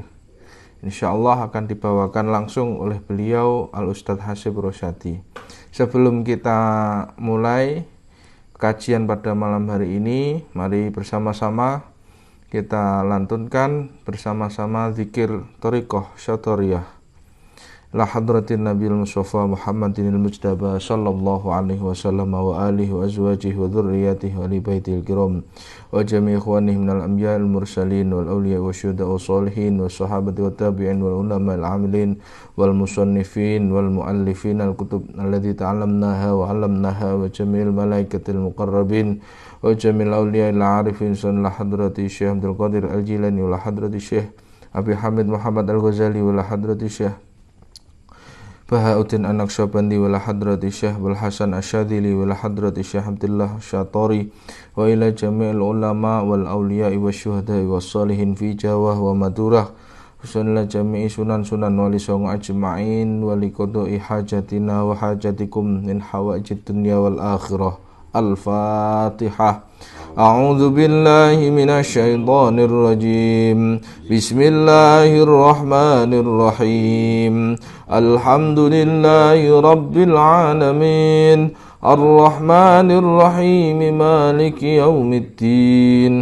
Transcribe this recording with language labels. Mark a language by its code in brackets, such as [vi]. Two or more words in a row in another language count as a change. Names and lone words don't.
[id] Insyaallah akan dibawakan langsung oleh beliau Al-Ustadz Hasyib Rosyadi. Sebelum kita mulai kajian pada malam hari ini, mari bersama-sama kita lantunkan bersama-sama zikir Thariqah Syatoriyah. [ar] لحضرة النبي المصطفى محمد المجتبى صلى الله عليه وسلم وآله وأزواجه وذرياته ولبيت الكرام وجميع إخوانه من الأنبياء المرسلين والأولياء والشهداء والصالحين والصحابة والتابعين والعلماء العاملين والمصنفين والمؤلفين الكتب الذي تعلمناها وعلمناها وجميع الملائكة المقربين وجميع الأولياء العارفين لحضرة الشيخ عبد القادر الجيلاني ولحضرة الشيخ أبي حامد محمد الغزالي ولحضرة الشيخ بهاء الدين النقشبندي ولحضرة الشيخ عبد الحسن الشاذلي ولحضرة الشيخ عبد الله الشطاري وإلى جميع العلماء والأولياء والشهداء والصالحين في جاوة ومادورة وجميع [jv] sunan-sunan wali songo [ar] أجمعين ولقضاء حاجاتنا وحاجاتكم من حوائج الدنيا والآخرة. Al-Fatihah. أعوذ بالله من الشيطان الرجيم. بسم الله الرحمن الرحيم. الحمد لله رب العالمين. الرحمن الرحيم مالك يوم الدين.